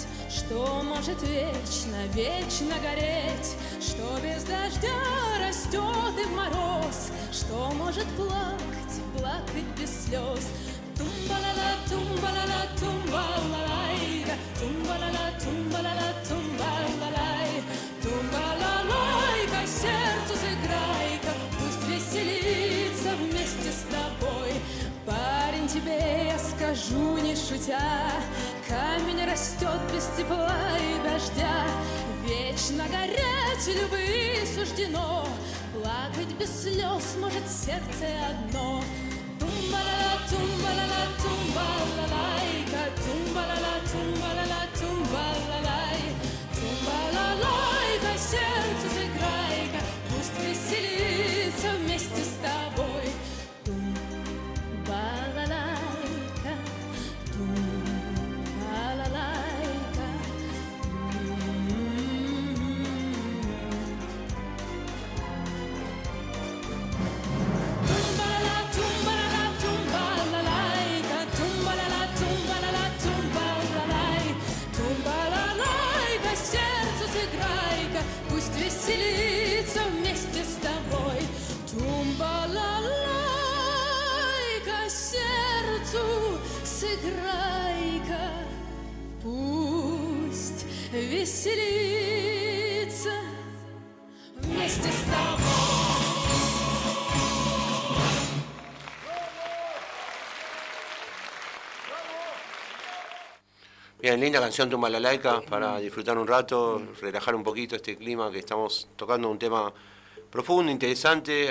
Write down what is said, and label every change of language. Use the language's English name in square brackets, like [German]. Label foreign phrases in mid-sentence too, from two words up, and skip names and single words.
[Russian] что может вечно, вечно гореть, что без дождя растет и в мороз, что может плакать, плакать без слез. Тумба-ла-ла, тумба-ла-ла, тумба-ла-лайка, тумба-ла-ла, тумба-ла-ла, тумба-ла-лай, тумба-ла-лайка, сердцу сыграй-ка, пусть веселится вместе с тобой. Парень, тебе я скажу, не шутя, камень растет без тепла и дождя. Вечно гореть любви суждено, плакать без слез может сердце одно. Тумба-ла-ла, тумба-ла-ла, тумба-ла-лайка, тумба-ла-ла, тумба-ла-ла, тумба-ла-лай, тумба-ла-лайка, сердцу сыграй-ка, пусть веселится вместе с тобой. Тумба-ла-лайка, тумба-ла-лайка. Тумба-ла-ла, тумба-ла-ла, тумба-ла-лайка, тумба-ла-ла, тумба-ла-ла, тумба-ла-лай, тумба-ла-лайка, сердцу сыграй-ка, пусть веселится вместе с тобой. Тумба-ла-лайка, сердцу сыграй-ка, пусть веселится вместе с тобой. [Spanish] Bien, linda canción Tumba la Laica para disfrutar un rato, relajar un poquito este clima que estamos tocando, un tema profundo, interesante.